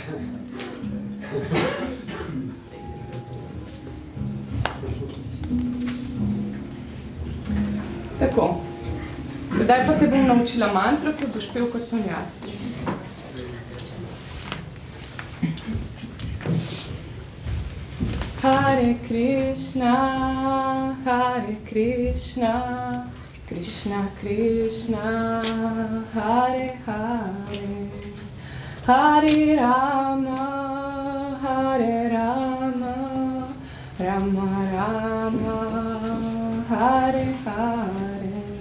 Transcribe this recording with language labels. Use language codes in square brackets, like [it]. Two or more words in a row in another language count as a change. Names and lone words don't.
[sl] Tako, sedaj pa te bom naučila mantro, ki boš pel kot sem jaz. [sa] Hare Krishna, Hare Krishna, Krishna Krishna, Hare Hare, Hare Rama, Hare Rama, Rama Rama, Hare Hare.